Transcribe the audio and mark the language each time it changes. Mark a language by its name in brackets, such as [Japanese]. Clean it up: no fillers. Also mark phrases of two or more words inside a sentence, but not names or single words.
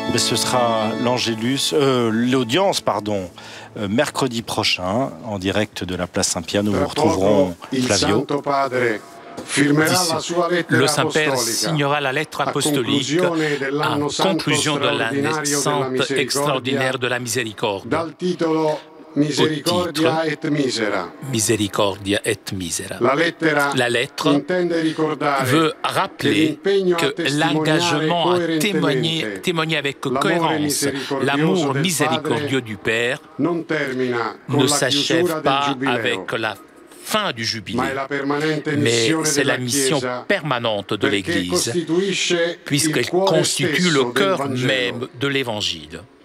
[French] Ce sera l'audience, mercredi prochain, en direct de la place Saint-Pierre. Nous vous retrouverons, Flavio. Le Saint-Père signera la lettre apostolique en conclusion de l'année sainte extraordinaire de la miséricorde. Misericordia et Misera. Misericordia et Misera. La lettre veut rappeler que l'engagement à témoigner avec cohérence l'amour miséricordieux du Père ne s'achève pas avec la fin du jubilé, mais c'est la mission permanente de l'Église, puisqu'elle constitue le cœur même de l'Évangile.